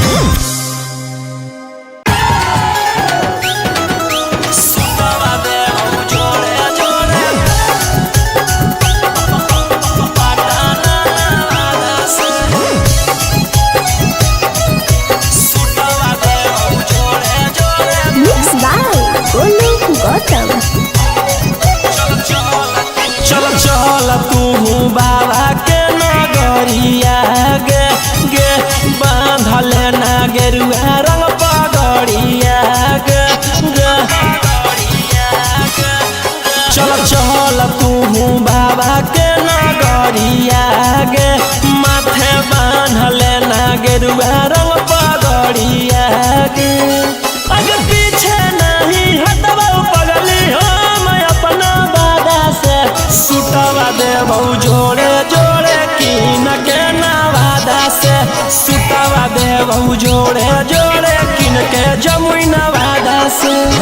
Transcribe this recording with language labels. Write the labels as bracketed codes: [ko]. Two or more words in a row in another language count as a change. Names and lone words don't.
[mag] सुतवा दे हम जोड़े जोड़े पटाना वाला से सुतवा दे हम जोड़े जोड़े [en] Mixed by Golu Gautam. [mag] चल चल तू बाबा के नगरिया गे गे बांधले ना गेरुआ रंग पगड़िया गे गे चल चल तू बाबा के नगरिया गे माथे बांधले ना गेरुआ रंग पगड़िया गे अगर पीछे नहीं हटवा पगली हम अपना वादा से सुटवा देबौ जोड़े जोड़े किन के नवादा से सुटवा देबौ जोड़े जोड़े किन के जमुई नवादा से